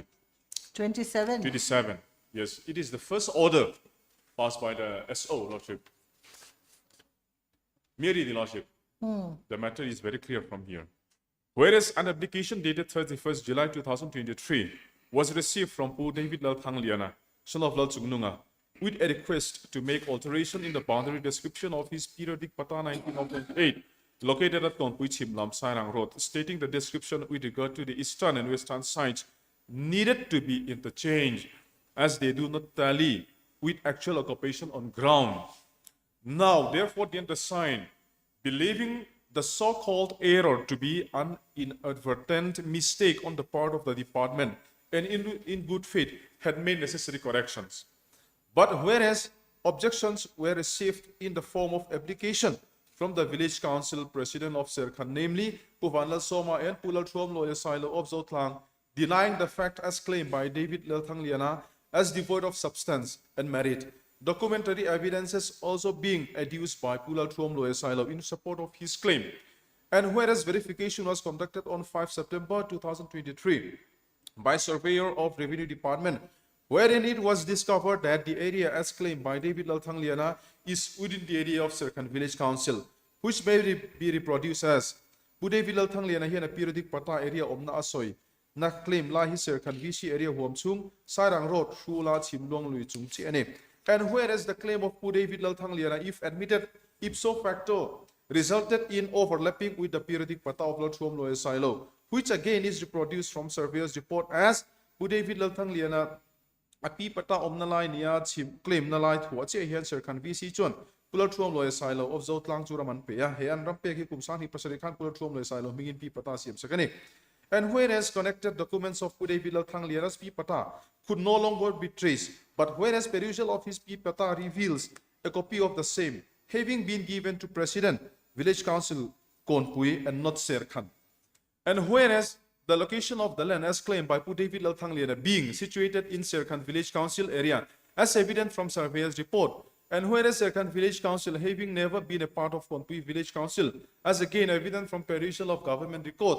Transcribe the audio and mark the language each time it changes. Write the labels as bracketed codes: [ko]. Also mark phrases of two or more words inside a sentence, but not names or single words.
[en] 27. 27. Yes, it is the first order passed by the SO, Lordship. Merely, the Lordship. The matter is very clear from here. Whereas an application dated 31st July 2023 was received from Pu David Lal Thang Liana, son of Lal Chung Nunga, with a request to make alteration in the boundary description of his periodic Pata 1928, located at Tongpui Chim Lam Sairang Road, stating the description with regard to the eastern and western sides needed to be interchanged as they do not tally with actual occupation on ground. Now, therefore, the undersigned, believing the so-called error to be an inadvertent mistake on the part of the department and in good faith had made necessary corrections. But whereas objections were received in the form of application from the village council president of Serkan, namely Puvanlal Soma and Pulal Truam Lawyer Silo of Zotlang, denying the fact as claimed by David Lelthang Liana as devoid of substance and merit. Documentary evidences also being adduced by Pulal Truam Lawyer Silo in support of his claim. And whereas verification was conducted on 5 September 2023 by surveyor of Revenue Department, wherein it was discovered that the area as claimed by David Lelthang Liana is within the area of Serkan Village Council, which may be reproduced as Pu David Lelthang Liana here in a periodic Pata area of Na Asoy, [lus] na claim la hi Serkan VC area Huam Chung, Sairang Road, Shula Chim Luang Lui Chung Chiane. [en] And whereas the claim of Pu David Lelthang Liana, if admitted ipso facto, resulted in overlapping with the periodic Pata of Lal Truam Loy Silo, which again is reproduced from surveyor's report as Pu David Lelthang Liana [lus] api pata omnalai niya chim claim nalai thua che hian Serkan VC chuan Pulal Truam Loy Silo of Zotlang Churaman pe ya hean rampe ki kumsan hi pasari khan Pulal Truam Loy Silo mingin pi pata siam sakani. [en] And whereas connected documents of Pu David Lelthang Liana's pi pata could no longer be traced, but whereas perusal of his pi pata reveals a copy of the same having been given to President Village Council Konpui and not Serkan. And whereas the location of the land as claimed by Pu David Lelthang Liana being situated in Serkan Village Council area as evident from surveyor's report, and whereas Serkan Village Council having never been a part of Konpui Village Council as again evident from perusal of government records.